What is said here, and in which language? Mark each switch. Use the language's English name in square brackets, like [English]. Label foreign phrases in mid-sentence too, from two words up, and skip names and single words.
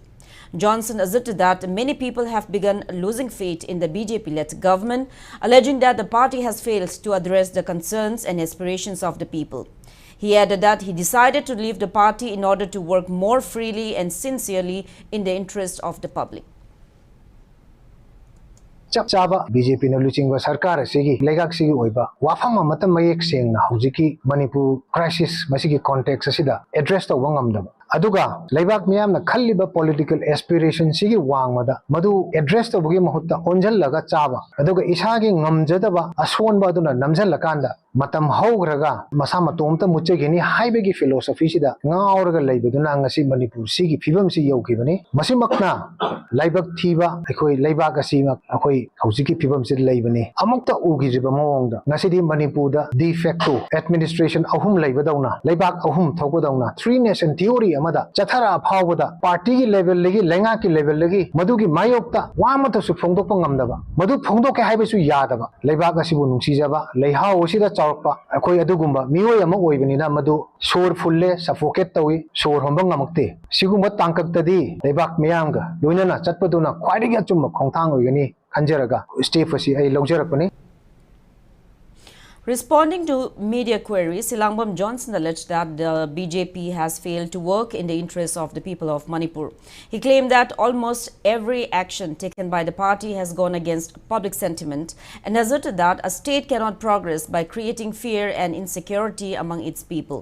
[English] Johnson asserted that many people have begun losing faith in the BJP-led government, alleging that the party has failed to address the concerns and aspirations of the people. He added that he decided to leave the party in order to work more freely and sincerely in the interest of the public. [Manipuri] Chaba BJP na luchingwa sarkar asigi legak sigi oiba wafam matam mayek sengna hujiki Manipur crisis masigi context asida address to wangamdaba aduga laibak miyam na khalliba [English] political aspiration [Manipuri] sigi wangmada madu address to bugi mahutta onjal laga chaba aduga isagi ngamjadaba asonba aduna namjal lakanda matam haugraga masa matomta muchegini haibegi philosophy sida ngauraga leibaduna ngasi manipur sigi phibam si yogibani masimakna laibak thiba akhoi laibak asima akhoi haujiki phibam si leibani amukta ugijiba mawongda ngasidi manipur da [English] de facto administration [Manipuri] ahum leibadawna laibak ahum thogudawna [English] three nation theory [Manipuri] amada chathara phawbada party gi level legi lenga ki level legi madugi mayokta wamata su phongdokpa ngamdaba madu phongdoke haibesu yadaba laibak asibu nungsijaba leihau osida chawpa akhoi adugumba mioi ama oibani madu sor fulle suffocate tawi sor homba ngamakte sigumba tangkaktadi laibak miyamga loinana chatpaduna khwaidigi achumba khongthang oigani khanjaraga step asi ai lawjarakpani. [English] Responding to media queries, Silangbam Johnson alleged that the BJP has failed to work in the interests of the people of Manipur. He claimed that almost every action taken by the party has gone against public sentiment and asserted that a state cannot progress by creating fear and insecurity among its people.